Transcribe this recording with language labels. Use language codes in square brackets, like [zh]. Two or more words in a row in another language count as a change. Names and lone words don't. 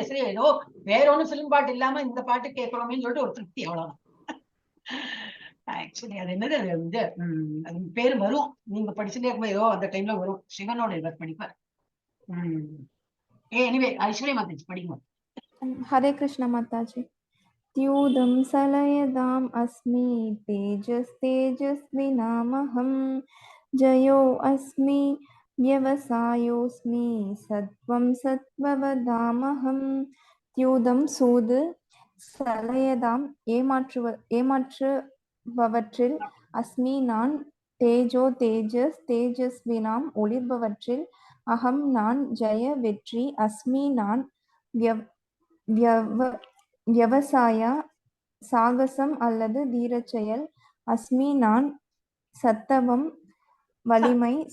[ta] சரி ஏதோ வேற ஒன்னும் பிலிம் பாட்டு இல்லாம இந்த பாட்டு கேட்கணுமேன்னு சொல்லிட்டு ஒரு திருப்தி, அவ்வளவுதான். ஆக்சுவலி அது என்னது அது வந்து அது பேரு வரும். நீங்க படிச்சுட்டே இருக்கும்போது ஏதோ அந்த டைம்ல வரும். சிவனோட இவர் படிப்பார். எனிவே ஐஸ்வர்யா மாதாஜி படிக்கும். [hi] हरे कृष्ण माताजी. [sa] द्यूतं सलयदाम् अस्मि तेजस्तेजस्विनामहं जयो अस्मि व्यवसायोऽस्मि सत्वं सत्त्ववदामहं. [ta] தியூதம் சூது, சலயதாம் ஏமாற்று ஒளிர்பவற்றில் அஸ்மி நான், [sa] तेजो तेजस् तेजस्विनाम् [ta] ஒளிர்பவற்றில் அகம் நான், ஜெய வெற்றி அஸ்மி நான், வியவசாயா சாகசம் அல்லது தீரச் செயல் அஸ்மி நான், சத்தவம் வலிமை